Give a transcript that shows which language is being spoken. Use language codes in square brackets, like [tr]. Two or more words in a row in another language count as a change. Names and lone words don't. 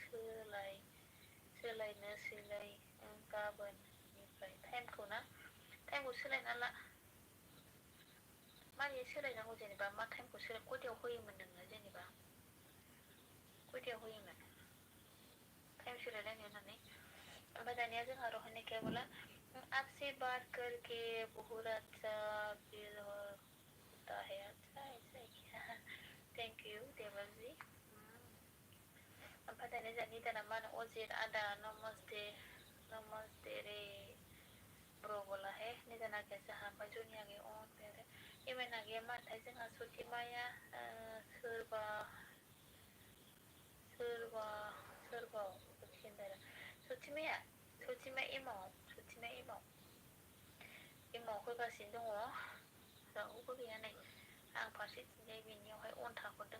[brx] सोलायनोसैलाय गाबोननिफ्राय टाइमखौ सोलायना ला मारै सोलायनांगौ जेनेबा मा टाइमखौ खयथायाव होयोमोन नोङो जेनेबा खयथायाव होयोमोन टाइम सोलायलायनो होननानै ओमफ्राय दानिया जोंहा रहायनाय [hi] क्या बोला आपसे बात करके बहुत अच्छा फील होता है अच्छा ऐसा क्या थैंक यू देवलजी [brx] ओमफ्राय दानिया जोंहा निदाना मा होनो अजित आदा [hi] नमस्ते रे ब्र बोला है [brx] निदाना गैया जोंहा ओमफ्राय जनिया गैया अन ओमफ्राय आरो एमेना गैया मा होनथाय जोंहा सथिमाया सोरबा सथिमा एमाव होगासिनो दङ रावबो गैया नै आं फारसेथिंजाय बेनियावहाय अन थाहरदों